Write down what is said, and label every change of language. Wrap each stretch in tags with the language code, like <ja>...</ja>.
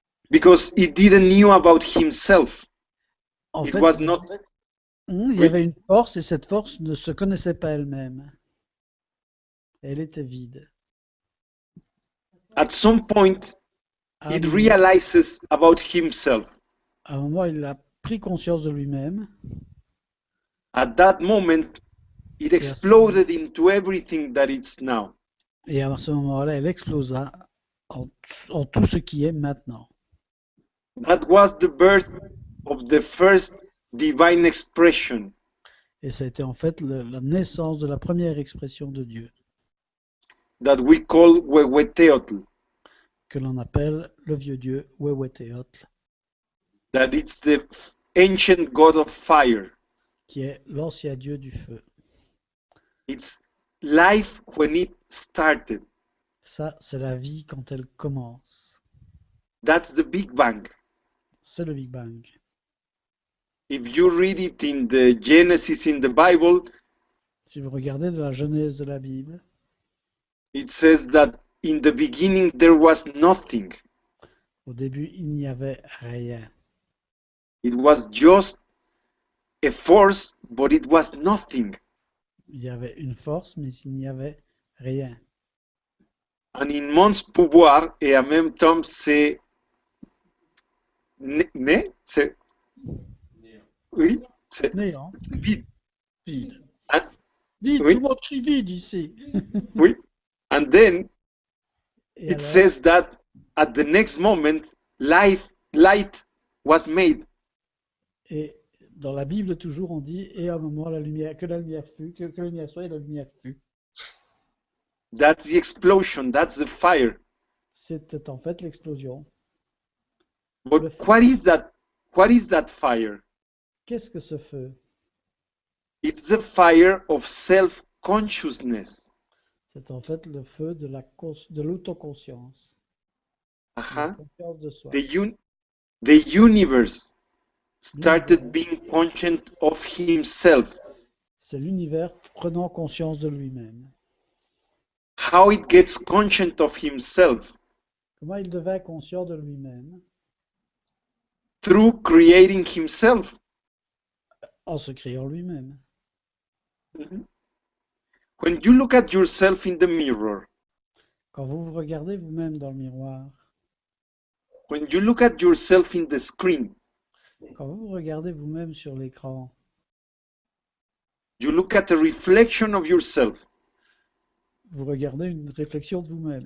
<en>Because he didn't knew about himself.</en> <fr>En</fr> <en>It</en> <fr>fait,</fr> <en>was not.</en> <fr>il y Oui. avait une force et cette force ne se connaissait pas elle-même. Elle était vide.</fr> <en>At some point,</en> <fr>À un</fr> <en>it</en> <fr>moment,</fr> <en>realizes about himself.</en> <fr>à un moment, il a pris conscience de lui-même.</fr> <en>At that moment, it exploded into everything that it's now.</en> <fr>Et à ce moment-là, elle explosa en tout ce qui est maintenant.</fr> <en>That was the birth of the first divine expression.</en> <fr>Et ça a été en fait la naissance de la première expression de Dieu,</fr> <en>That we call Huehueteotl.</en> <fr>que l'on appelle le vieux Dieu, Huehueteotl,</fr> <en>That it's the ancient god of fire.</en> <fr>qui est l'ancien Dieu du feu.</fr> <en>It's life when it started.</en> <fr>Ça, c'est la vie quand elle commence.</fr> <en>That's the Big Bang.</en> <fr>C'est le Big Bang.</fr> <en>If you read it in the Genesis in the Bible,</en> <fr>Si vous regardez de la Genèse de la Bible,</fr> <en>it says that in the beginning there was nothing.</en> <fr>au début, il n'y avait rien.</fr> <en>It was just a force, but it was nothing.</en> <fr>Il y avait une force, mais il n'y avait rien. Un immense pouvoir et en même temps c'est c'est oui, c'est Néant, vide. vide.</fr> <en>And,</en> <fr>Vide, oui, tout le monde crie vide ici.</fr> <en>oui. And then</en> <fr>Et</fr> <en>it says that at the next moment light was made.</en> <fr>et dans la Bible, toujours, on dit, et à un moment, la lumière fut, que la lumière soit, et la lumière fut.</fr> <en>That's the explosion, that's the fire.</en> <fr>C'était en fait l'explosion.</fr> <en>But</en> <fr>Le feu.</fr> <en>what is that fire?</en> <fr>Qu'est-ce que ce feu?</fr> <en>It's the fire of self-consciousness.</en> <fr>C'est en fait le feu de l'autoconscience, de la Uh-huh. conscience de soi.</fr> <en>The universe started being conscious of himself.</en> <fr>C'est l'univers prenant conscience de lui-même.</fr> <en>How it gets conscious of himself?</en> <fr>Comment il devint conscient de lui-même?</fr> <en>Through creating himself.</en> <fr>En se créant lui-même.</fr> <en>When you look at yourself in the mirror,</en> <fr>Quand vous vous regardez vous-même dans le miroir,</fr> <en>when you look at yourself in the screen,</en> <fr>quand vous vous regardez vous-même sur l'écran,</fr> <en>you look at a reflection of yourself.</en> <fr>vous regardez une réflexion de vous-même.</fr>